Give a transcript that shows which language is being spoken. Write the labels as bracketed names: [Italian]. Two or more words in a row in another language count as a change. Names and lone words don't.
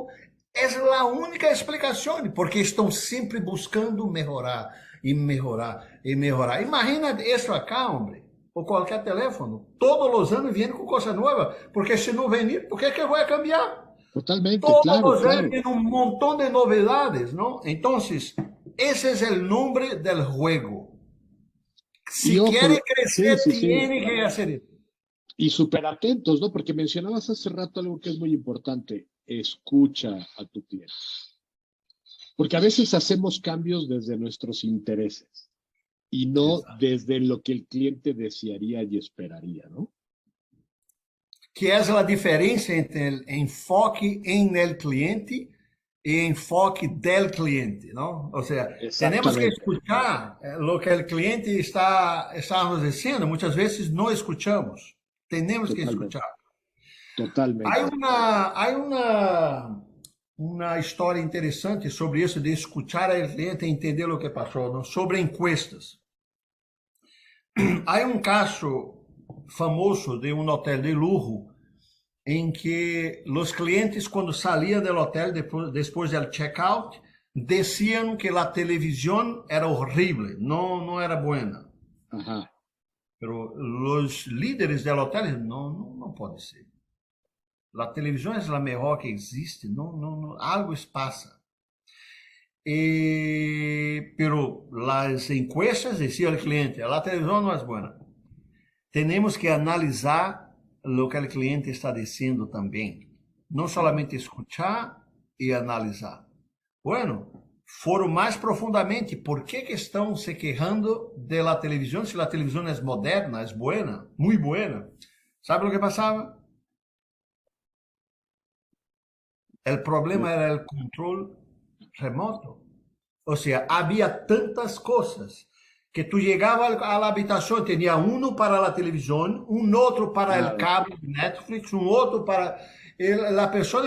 [Portuguese] É a única explicação, porque estão sempre buscando melhorar e melhorar e melhorar. Imagina isso acá, homem. Ou qualquer teléfono, todos os anos vêm com coisa nova, porque se não venir, por que vai cambiar? [Spanish] Totalmente, [Portuguese] Todos [Spanish] claro, [Portuguese] os anos [Spanish] claro. [Portuguese] tem um montão de novidades, não? Então, esse é o nome do jogo. Se [Spanish] Y ojo, [Portuguese] quer crescer, [Spanish] sí, sí, sí. [Portuguese] tem que fazer isso. [Spanish] Y súper atentos, ¿no? Porque mencionabas hace rato algo que es muy importante. Escucha a tu cliente. Porque a veces hacemos cambios desde nuestros intereses y no [Portuguese] Exato. [Spanish] desde lo que el cliente desearía y esperaría, ¿no? [Portuguese] Que é a diferença entre o enfoque em [Spanish] el cliente [Portuguese] e [Spanish] enfoque del cliente, [Portuguese] não? Ou seja, temos que [Spanish] Exactamente, [Portuguese] escuchar o que o cliente está nos dizendo. Muitas vezes não escuchamos. Temos que [Spanish] totalmente, [Portuguese] escuchar. [Spanish] totalmente. [Portuguese] Há uma história interessante sobre isso de escuchar o cliente e entender o que passou, não? [Spanish] Sobre encuestas. [Portuguese] Há um caso famoso de um hotel de lujo em que os clientes, quando saíam do hotel depois do check-out, diziam que a televisão era horrível, não era boa. [Spanish] Ajá. [Portuguese] Pero os líderes do hotel não pode ser. A televisão é a melhor que existe, algo passa. Pero as encuestas diziam ao cliente, a televisão não é boa. Temos que analisar o que o cliente está dizendo também. Não somente escuchar e analisar. Bueno, foram mais profundamente. Por que estão se quejando da televisão se a televisão é moderna, é boa, muito boa? Sabe o que passava? [Spanish] El problema era el control remoto. O sea, había tantas cosas que tú llegabas a la habitación, tenía uno para la televisión, un otro para el [Portuguese] Claro. [Spanish] cable de Netflix, un otro para la persona.